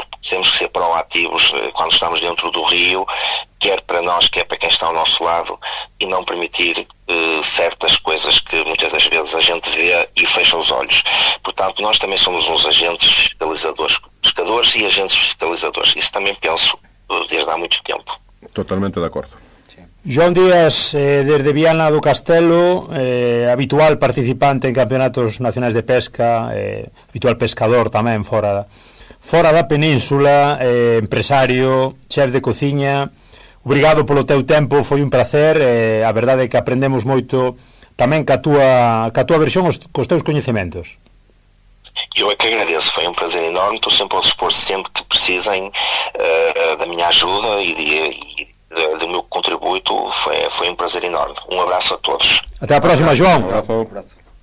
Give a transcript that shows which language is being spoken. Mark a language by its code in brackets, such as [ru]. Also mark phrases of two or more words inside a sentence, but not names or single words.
[pt] Temos que ser proativos quando estamos dentro do rio, quer para nós, quer para quem está ao nosso lado, e não permitir certas coisas que muitas das vezes a gente vê e fecha os olhos. Portanto, nós também somos uns agentes fiscalizadores, pescadores e agentes fiscalizadores. Isso também penso desde há muito tempo. Totalmente de acordo. [gl] João Díaz, desde Viana do Castelo, habitual participante en campeonatos nacionais de pesca, habitual pescador tamén fora da península, empresario, chef de cociña. Obrigado polo teu tempo, foi un placer, a verdade é que aprendemos moito tamén ca túa versión, cos teus coñecementos. [pt] Eu é que agradeço, foi um prazer enorme, estou sempre ao dispor, sempre que precisem da minha ajuda e do meu contributo, foi um prazer enorme. Um abraço a todos. Até a próxima, João. Um abraço.